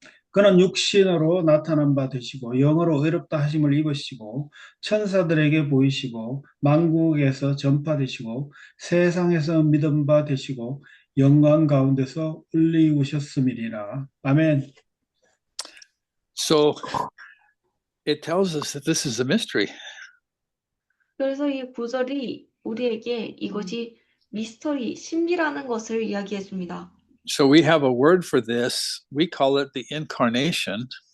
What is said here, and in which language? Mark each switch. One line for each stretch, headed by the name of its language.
Korean: 그는 육신으로 나타난 바 되시고 영으로 의롭다 하심을 입으시고 천사들에게 보이시고 만국에서 전파되시고 세상에서 믿음 바 되시고 영광 가운데서 울리우셨음이니라. 아멘.
English: So it tells us that this is a mystery.
Korean: 그래서 이 구절이 우리에게 이것이 미스터리, 신비라는 것을 이야기해 줍니다.
English: So we have a word for this. We call it the incarnation.